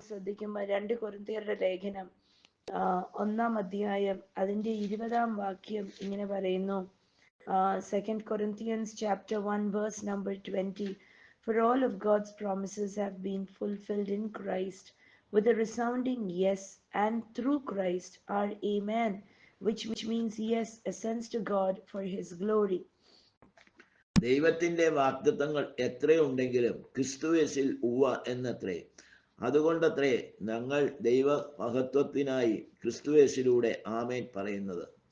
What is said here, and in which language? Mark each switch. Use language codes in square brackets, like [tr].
[ml] ശ്രദ്ധിക്കുമ്പോൾ 2 കൊരിന്ത്യരുടെ ലേഖനം 1-ാം അധ്യായം അതിന്റെ 20-ാം വാക്യം ഇങ്ങനെ പറയുന്നു. [en] 2 Corinthians chapter 1 verse number 20. For all of God's promises have been fulfilled in Christ with a resounding yes, and through Christ our amen, which means yes ascends to God for his glory. [ml] ദൈവത്തിന്റെ വാഗ്ദത്തങ്ങൾ എത്രയുണ്ടെങ്കിലും ക്രിസ്തുയേശുവിൽ ഉവ്വ എന്നത്രേ. അതുകൊണ്ടത്രേ ഞങ്ങൾ ദൈവ മഹത്വത്തിനായി ക്രിസ്തുയേശുവിലൂടെ ആമേൻ പറയുന്നത്.